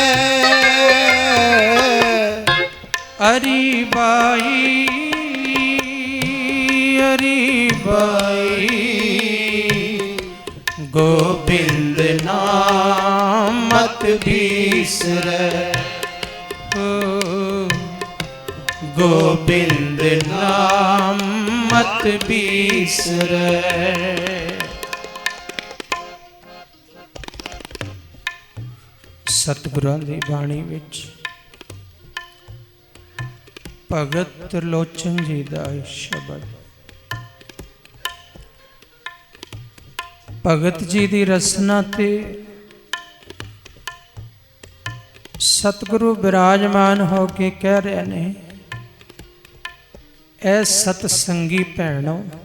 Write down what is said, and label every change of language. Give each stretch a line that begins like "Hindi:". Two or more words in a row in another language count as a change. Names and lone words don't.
Rajasthani: अरी बाई, अरी बाई, गोविंद नाम मत बिसरै, गोविंद नाम मत बिसरै।
Punjabi: सतगुਰਾਂ ਦੀ ਬਾਣੀ ਵਿੱਚ ਭਗਤ त्रिलोचन जी ਦਾ ਸ਼ਬਦ, ਭਗਤ ਜੀ ਦੀ ਰਸਨਾ ਤੇ ਸਤਿਗੁਰੂ ਬਿਰਾਜਮਾਨ ਹੋ ਕੇ ਕਹਿ ਰਹੇ ਨੇ, ਐ ਸਤ ਸੰਗੀ ਭੈਣੋ,